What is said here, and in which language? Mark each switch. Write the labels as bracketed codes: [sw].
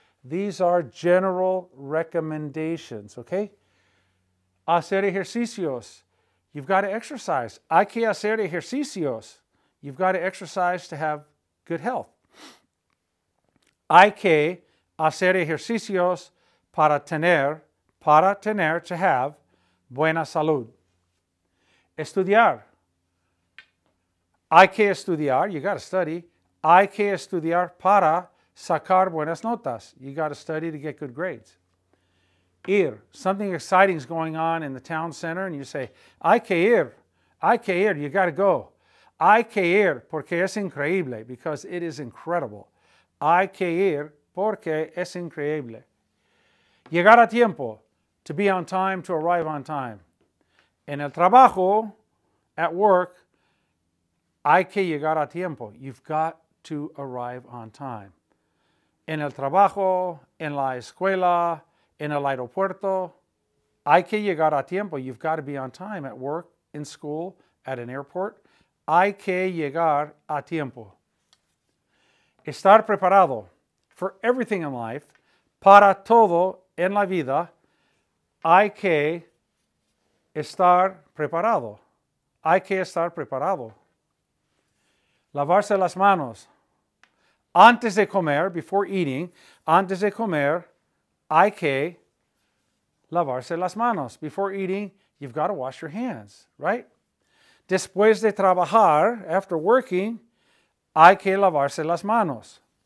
[en] These are general recommendations, okay? [es] Hacer ejercicios. [en] You've got to exercise. [es] Hay que hacer ejercicios. [en] You've got to exercise to have good health. [es] Hay que hacer ejercicios para tener, [en] to have, [es] buena salud. Estudiar. Hay que estudiar. [en] You got to study. [es] Hay que estudiar para sacar buenas notas. [en] You got to study to get good grades. Ir. Something exciting is going on in the town center and you say, [es] hay que ir. Hay que ir. [en] You got to go. [es] Hay que ir porque es increíble, [en] because it is incredible. [es] Hay que ir porque es increíble. Llegar a tiempo. [en] To be on time, to arrive on time. [es] En el trabajo, [en] at work, [es] hay que llegar a tiempo. [en] You've got to arrive on time. [es] En el trabajo, en la escuela, en el aeropuerto, hay que llegar a tiempo. [en] You've got to be on time at work, in school, at an airport. [es] Hay que llegar a tiempo. Estar preparado [en] for everything in life, [es] para todo en la vida. Hay que estar preparado. Hay que estar preparado. Lavarse las manos. Antes de comer, [en] before eating, [es] antes de comer, hay que lavarse las manos. [en] Before eating, you've got to wash your hands, right? [es] Después de trabajar, [en] after working, [es] hay que lavarse las manos.